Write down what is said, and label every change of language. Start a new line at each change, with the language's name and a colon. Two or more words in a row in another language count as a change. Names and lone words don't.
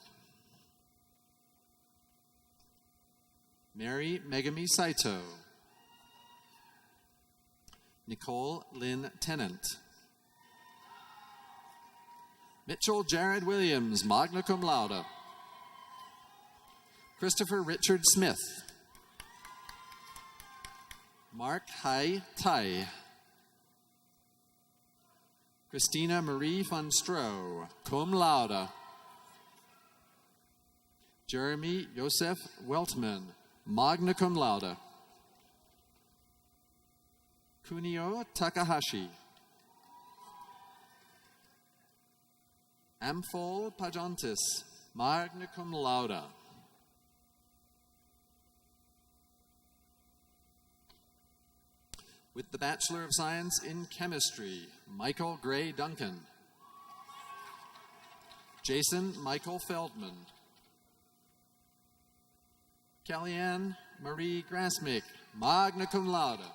English: Mary Megami Saito. Nicole Lynn Tennant. Mitchell Jared Williams,
Latin: magna cum laude.
English: Christopher Richard Smith. Mark Hai Tai. Christina Marie von Stroh,
Latin: cum laude.
English: Jeremy Joseph Weltman,
Latin: magna cum laude.
English: Kunio Takahashi. Amphol Pajontis,
Latin: magna cum laude.
English: With the Bachelor of Science in Chemistry, Michael Gray Duncan. Jason Michael Feldman. Kellyanne Marie Grasmick,
Latin: magna cum laude.